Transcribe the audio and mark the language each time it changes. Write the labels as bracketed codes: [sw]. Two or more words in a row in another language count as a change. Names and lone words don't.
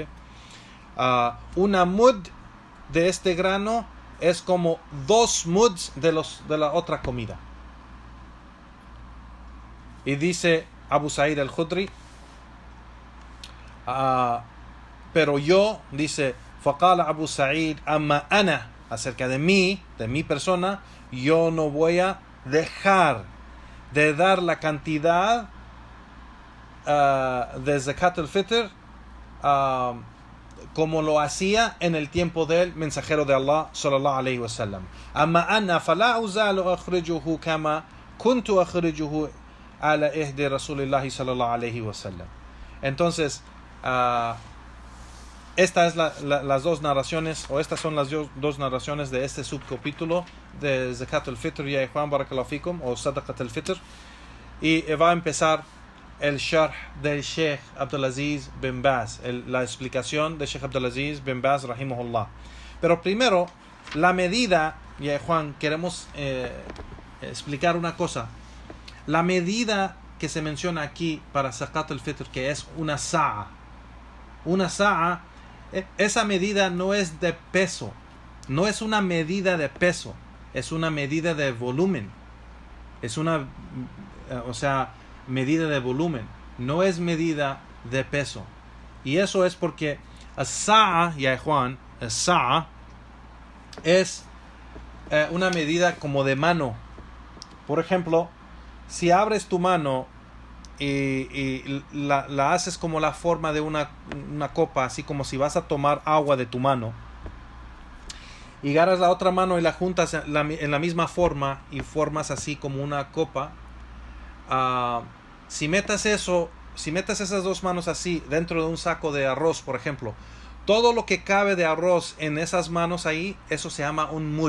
[es] Una mud de este grano es como 2 muds de la otra comida. Y dice Abu Sa'id al-Khudri, pero yo, dice, [ar] فقال أبو سعيد، أما أنا, [es] acerca de mi persona, yo no voy a dejar de dar la cantidad de [ar] زكاة الفطر [es] como lo hacía en el tiempo del mensajero de Allah [ar] صلى الله عليه وسلم. أما أنا فلا أزال أخرجه كما كنت أخرجه على عهد رسول الله صلى الله عليه وسلم. [es] Entonces, estas son las dos narraciones de este subcapítulo de [ar] زكاة الفطر, يا إخوان، بارك الله فيكم, [es] o [ar] صدقة الفطر. [es] Y va a empezar el sharh del Sheikh Abdulaziz bin Baz, la explicación de Sheikh Abdulaziz bin Baz rahimahullah. Pero primero, la medida, ya Juan, queremos explicar una cosa. La medida que se menciona aquí para [ar] زكاة الفطر, [es] que es una sa'a, esa medida no es de peso, no es una medida de peso, es una medida de volumen, es una, medida de volumen, no es medida de peso. Y eso es porque as-sa'a, ya Juan, as-sa'a es una medida como de mano. Por ejemplo, si abres tu mano y la haces como la forma de una copa, así como si vas a tomar agua de tu mano, y agarras la otra mano y la juntas en la misma forma y formas así como una copa, si metes esas dos manos así dentro de un saco de arroz, por ejemplo, todo lo que cabe de arroz en esas manos ahí, eso se llama un mud.